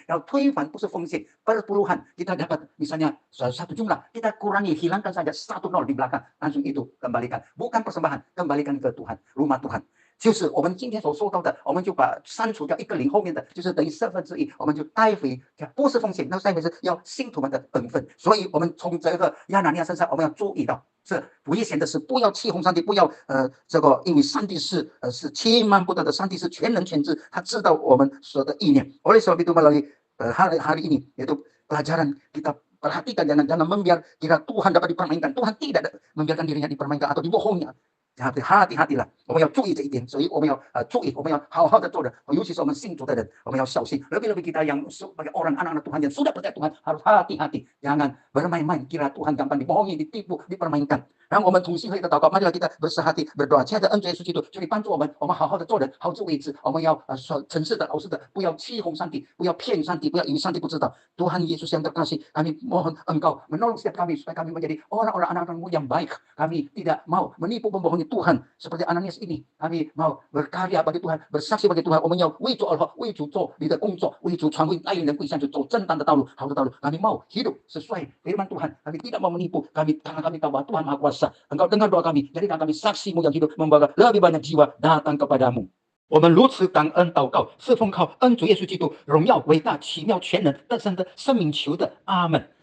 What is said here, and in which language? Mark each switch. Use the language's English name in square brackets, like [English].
[Chinese] 然后推翻不是奉献, perpuluhan. [Indonesian] Kita dapat misalnya satu jumlah, kita kurangi, hilangkan saja 1 nol di belakang. Langsung itu kembalikan. Bukan persembahan, kembalikan ke Tuhan, rumah Tuhan. [Chinese] 就是我们今天所说到的，我们就把删除掉一个零后面的，就是等于1/4，我们就带回，不是奉献，那带回是要信徒们的本分。所以，我们从这个亚拿尼亚身上，我们要注意到，是危险的是不要欺哄上帝，不要这个，因为上帝是千万不得的，上帝是全能全知，他知道我们所的意念。 [Indonesian] Oleh sebab itu melalui hari ini yaitu pelajaran kita perhatikan jangan membiar jika Tuhan dapat dipermainkan, Tuhan tidak membiarkan dirinya dipermainkan atau dibohongi. hati-hati [Chinese] 了，我们要注意这一点，所以我们要注意，我们要好好的做人，尤其是我们信主的人，我们要小心。 [Indonesian] Lebih-lebih kita yang sebagai orang anak-anak Tuhan yang sudah percaya Tuhan harus hati-hati, jangan bermain-main, kira Tuhan gampang dibohongi, ditipu, dipermainkan。 [Chinese] 然后我们同心合意的祷告， [Indonesian] marilah kita bersehati berdoa， [Chinese] 亲爱的恩主耶稣基督，求你帮助我们，我们好好的做人，好自为之，我们要诚实的、老实的，不要欺哄上帝，不要骗上帝，不要以为上帝不知道。 [Indonesian] Tuhan Yesus yang terkasih, kami mohon Engkau menolong setiap kami supaya kami menjadi orang-orang anak-anakmu yang baik. Kami tidak mau menipu membohongi Tuhan seperti Ananias ini. Kami mau berkarya bagi Tuhan, bersaksi bagi Tuhan. [Chinese] 我们要为主而活，为主做你的工作，为主传福音，带领人归向主，走正当的道路，好的道路。 [Indonesian] Kami mau hidup sesuai firman Tuhan. Kami tidak mau menipu. Karena kami tahu bahwa Tuhan Maha Kuasa. Engkau dengar doa kami, jadikan kami saksimu yang hidup, membawa lebih banyak jiwa datang kepadamu。 [Chinese] 我们如此感恩祷告，是奉靠恩主耶稣基督荣耀、伟大、奇妙、全能、得胜的生命求的，阿门。